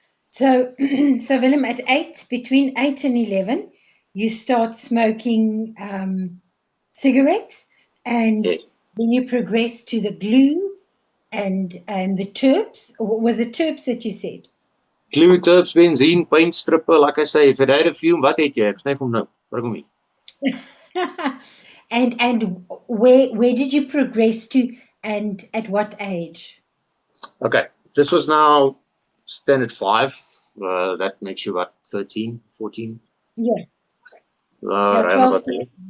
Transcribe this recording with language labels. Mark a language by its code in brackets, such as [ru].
[en] So Willem, between 8 and 11, you start smoking cigarettes, and then you progress to the glue and the terps. Or was it terps that you said? Glue, terps, benzene, paint stripper, like I say, if [af] jy ry 'n fume, wat het jy? Ek snyf hom nou. Bring hom hier. [en] And where did you progress to, and at what age? Okay, this was now standard 5. That makes you about 13, 14. Yeah. Around about there.